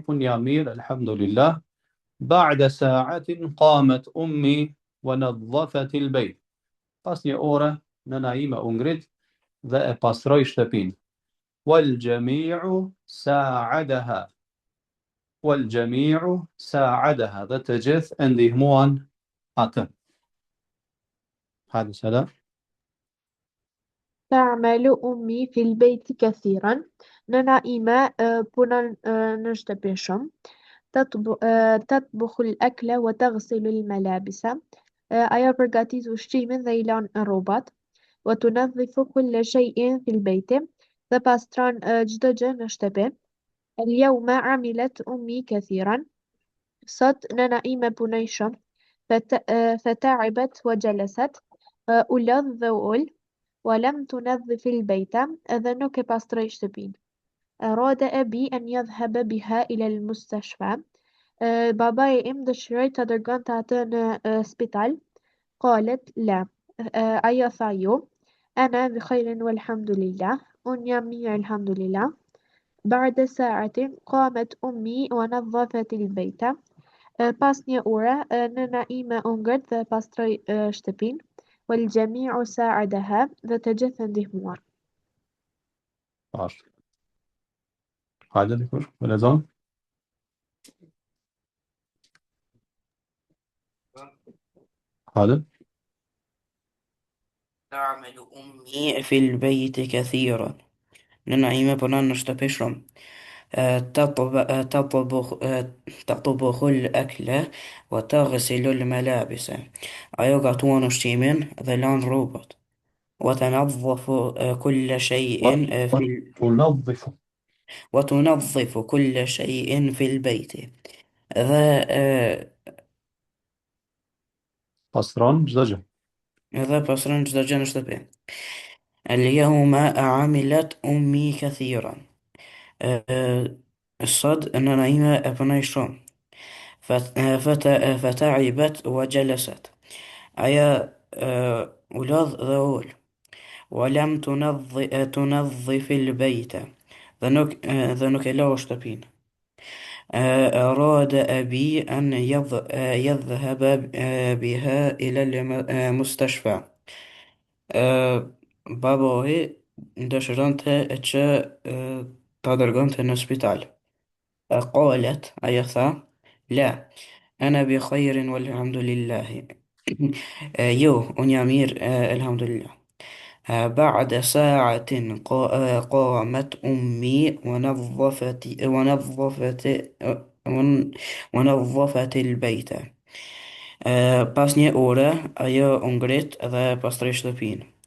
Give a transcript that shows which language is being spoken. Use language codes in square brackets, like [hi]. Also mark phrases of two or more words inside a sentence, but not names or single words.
[sq] Unë jam mirë, alhamdulillah. [ar] بعد ساعة قامت أمي ونظفت البيت. [sq] Pas një ore nëna ime u ngrit dhe e pastroi shtëpinë. [ar] والجميع ساعدها. والجميع ساعدها. [sq] Dhe të gjithë e ndihmuan atë. Hadi selam. [ar] تعمل أمي في البيت كثيرا. [sq] nëna ime punon në shtëpi shumë. [ar] تطبخ الأكل وتغسل الملابس. [sq] ajo përgatit ushqimin dhe i lan rrobat. [ar] وتنظف كل شيء في البيت. [sq] dhe pastron çdo gjë në shtëpi. [ar] اليوم عملت أمي كثيرا. [sq] sot nëna ime punoi shumë. [ar] فتعبت وجلست. [sq] u lodh dhe u ul. [ar] ولم تنظف البيت. [sq] edhe nuk e pastroi shtëpinë. [ar] أراد أبي أن يذهب بها إلى المستشفى. [sq] babai im dëshiroi ta dërgonte atë në spital. [ar] قالت لا. [sq] ajo tha jo. [ar] أنا بخير والحمد لله. [sq] unë jam mirë, alhamdulillah. [ar] بعد ساعة قامت أمي ونظفت البيت. [sq] pas një ore nëna ime u ngrit dhe pastroi shtëpinë. [ar] والجميع ساعدها. [sq] dhe të gjithë e ndihmuan. Ashtu. Hajde dikush, me lexon. Hajde. [ar] تعمل أمي في البيت كثيرا. [sq] nëna ime punon në shtëpi shumë. [ar] تطبخ تطبخ الأكل وتغسل الملابس. [sq] ajo gatuan ushqimin dhe lan rrobat. [ar] وتنظف كل شيء في وتنظف. وتنظف كل شيء في البيت. [sq] dhe Pastron çdo gjë. dhe pastron çdo gjë në shtëpi. [ar] اليوم عملت أمي كثيرا. [sq] sot nëna ime e punoi shumë. [ar] فتعبت وجلست. [sq] ajo u lodh dhe u ul. [ar] ولم تنظف البيت. [sq] dhe nuk e lau shtëpinë. [ar] أراد أبي أن يذهب بها إلى المستشفى. [sq] babai dëshironte që ta dërgonte në spital. [ar] قالت [sq] ajo tha [ar] لا أنا بخير والحمد لله. [sq] jo, unë jam mirë, alhamdulillah. [ar] بعد ساعة قامت أمي ونظفت البيت. [sq] pas një ore ajo u ngrit dhe pastroi shtëpinë.